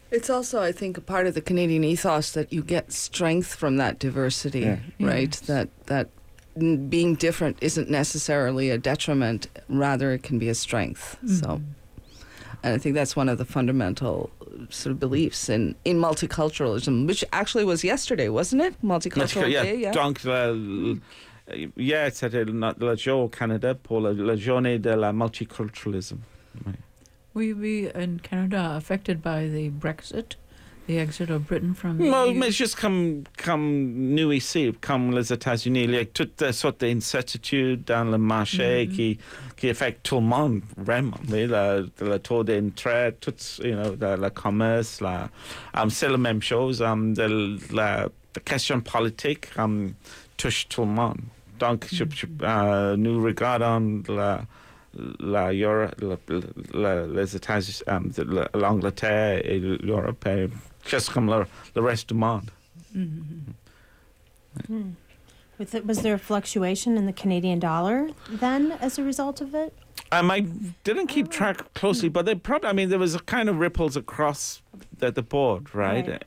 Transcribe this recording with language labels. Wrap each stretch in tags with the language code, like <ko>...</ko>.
<en>It's also, I think, a part of the Canadian ethos that you get strength from that diversity, right? Yes. That being different isn't necessarily a detriment, rather it can be a strength. Mm-hmm. So, and I think that's one of the fundamental sort of beliefs in multiculturalism, which actually was yesterday, wasn't it? Multicultural Day.</en> <fr>Donc, c'était le jour au Canada pour la journée de la multiculturalism.</fr> <en>Will you be in Canada affected by the Brexit, the exit of Britain from the EU?</en> <fr>Mais juste comme nous ici, comme les États-Unis, il y a toute sorte d'incertitude dans le marché qui affecte tout le monde, vraiment. Le taux d'intérêt, tout,</fr> <en>you know,</en> <fr>le commerce, c'est la même chose. La question politique touche tout le monde. Donc, nous regardons l'Angleterre et l'Europe et just comme le reste du monde.</fr> <en>Was there a fluctuation in the Canadian dollar then as a result of it? I didn't keep track closely, but there was a kind of ripples across the board, right?</en>